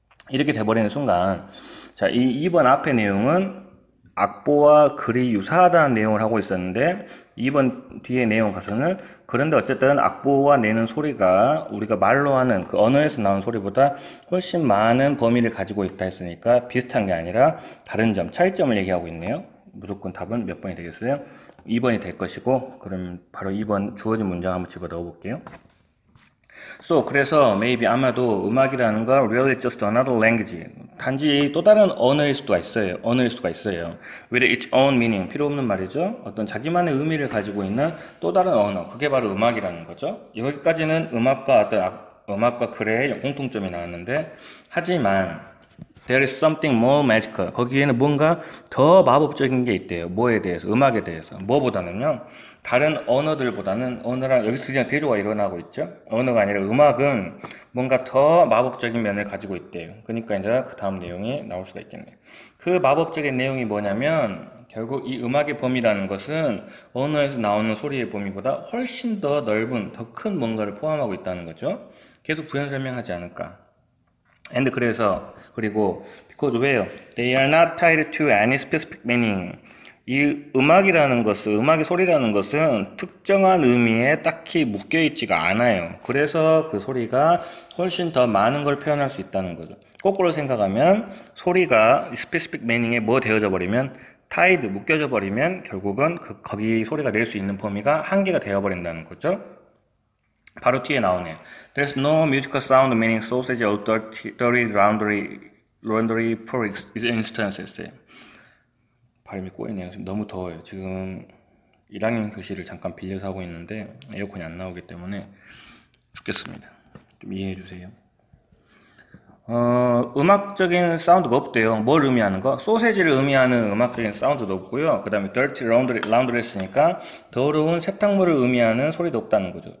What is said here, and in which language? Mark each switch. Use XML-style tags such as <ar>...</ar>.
<ko>이렇게 돼버리는 순간, 자, 이 2번 앞의 내용은 악보와 글이 유사하다는 내용을 하고 있었는데 2번 뒤에 내용 가서는 그런데 어쨌든 악보와 내는 소리가 우리가 말로 하는 그 언어에서 나온 소리보다 훨씬 많은 범위를 가지고 있다 했으니까 비슷한 게 아니라 다른 점, 차이점을 얘기하고 있네요. 무조건 답은 몇 번이 되겠어요? 2번이 될 것이고, 그럼 바로 2번 주어진 문장 한번 집어 넣어 볼게요.</ko> <en>So,</en> <ko>그래서</ko> <en>maybe</en> <ko>아마도 음악이라는 건</ko> <en>really just another language.</en> <ko>단지 또 다른 언어일 수가 있어요.</ko> <en>With its own meaning.</en> <ko>필요 없는 말이죠. 어떤 자기만의 의미를 가지고 있는 또 다른 언어. 그게 바로 음악이라는 거죠. 여기까지는 음악과 글의 공통점이 나왔는데, 하지만</ko> <en>There is something more magical.</en> <ko>거기에는 뭔가 더 마법적인 게 있대요. 뭐에 대해서? 음악에 대해서. 뭐보다는요. 다른 언어들보다는 언어랑 여기서 그냥 대조가 일어나고 있죠. 언어가 아니라 음악은 뭔가 더 마법적인 면을 가지고 있대요. 그러니까 이제 그 다음 내용이 나올 수가 있겠네요. 그 마법적인 내용이 뭐냐면 결국 이 음악의 범위라는 것은 언어에서 나오는 소리의 범위보다 훨씬 더 넓은, 더 큰 뭔가를 포함하고 있다는 거죠. 계속 부연 설명하지 않을까. and 그리고 because 왜요?</ko> <en>They are not tied to any specific meaning.</en> <ko>이 음악이라는 것은, 음악의 소리라는 것은 특정한 의미에 딱히 묶여 있지가 않아요. 그래서 그 소리가 훨씬 더 많은 걸 표현할 수 있다는 거죠. 거꾸로 생각하면 소리가 specific meaning에 뭐 되어져 버리면 tied, 묶여져 버리면 결국은 거기 소리가 낼 수 있는 범위가 한계가 되어 버린다는 거죠. 바로 뒤에 나오네요.</ko> <en>There's no musical sound meaning sausage or dirty laundry for instance.</en> <ko>발음이 꼬이네요. 지금 너무 더워요. 지금 1학년 교실을 잠깐 빌려서 하고 있는데 에어컨이 안 나오기 때문에 죽겠습니다. 좀 이해해 주세요. 음악적인 사운드가 없대요. 뭘 의미하는 거? 소세지를 의미하는 음악적인 사운드도 없고요. 그 다음에 dirty laundry 했으니까 더러운 세탁물을 의미하는 소리도 없다는 거죠.</ko>